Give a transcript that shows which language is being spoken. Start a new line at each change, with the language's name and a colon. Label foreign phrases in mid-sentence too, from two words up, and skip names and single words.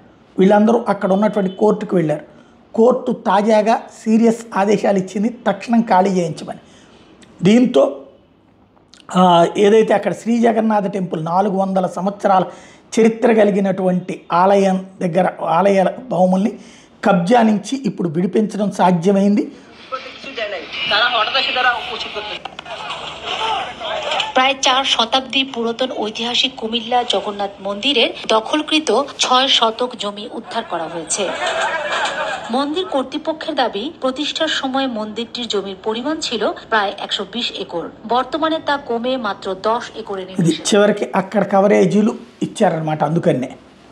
Telugu: వీళ్ళందరూ అక్కడ ఉన్నటువంటి కోర్టుకు వెళ్ళారు. కోర్టు తాజాగా సీరియస్ ఆదేశాలు ఇచ్చింది, తక్షణం ఖాళీ చేయించమని. దీంతో ఏదైతే అక్కడ శ్రీ జగన్నాథ టెంపుల్ 400 సంవత్సరాల చరిత్ర కలిగినటువంటి ఆలయం దగ్గర ఆలయ భూముల్ని కబ్జా నుంచి ఇప్పుడు విడిపించడం సాధ్యమైంది.
Bangla: প্রায় 4 শতাব্দী পুরাতন ঐতিহাসিক কুমিল্লা জগন্নাথ মন্দিরের দখলকৃত 6 শতক জমি উদ্ধার করা হয়েছে। মন্দির কর্তৃপক্ষের দাবি, প্রতিষ্ঠার সময় মন্দিরটির জমির পরিমাণ ছিল প্রায় 120 একর। বর্তমানে তা কমে মাত্র 10 একরে নেমে এসেছে।
Telugu: చివరికి అక్కడ కవరేజీలు ఇచ్చారన్నమాట. అందుకనే